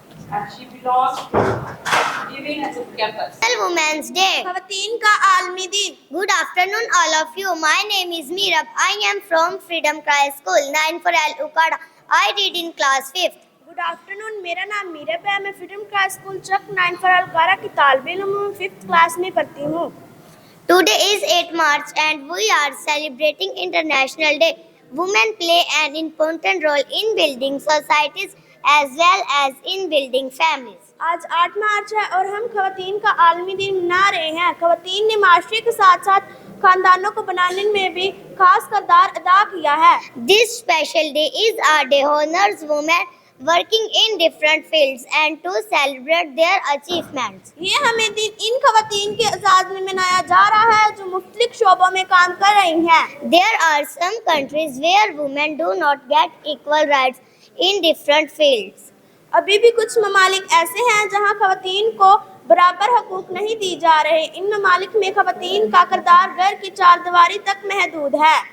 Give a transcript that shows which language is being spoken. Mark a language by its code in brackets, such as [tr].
[en] and she belongs to Divin campus. Women's Day. [hi] ख़वातीन का आलमी दिन। [en] Good afternoon, all of you. My name is Meerab. I am from Freedom Cry School, 9 for Al Ukada. I read in class 5th. [hi] Good afternoon, मेरा नाम मीरब है। मैं freedom cry school Chak 9 for अलकारा की तालिब इल्म हूँ, 5th क्लास में पढ़ती हूँ। [en] Today is 8 March and we are celebrating International Day. Women play an important role in building societies as well as in building families. [hi] आज 8 मार्च है और हम ख़वातीन का आलमी दिन मना रहे हैं। ख़वातीन ने माशरे के साथ साथ खानदानों को बनाने में भी खास किरदार अदा किया है। [en] This special day is a day honors women working in different fields and to celebrate their achievements. [hi] ये हमें दिन इन ख़वातीन के एजाज़ में मनाया जा रहा है जो मुख्तलिफ शोबों में काम कर रही हैं। [en] There are some countries where women do not get equal rights in different fields. [hi] अभी भी कुछ ममालिक ऐसे हैं जहाँ ख़वातीन को बराबर हकूक़ नहीं दी जा रहे। इन ममालिक में ख़वातीन का किरदार घर की चारदीवारी तक महदूद है।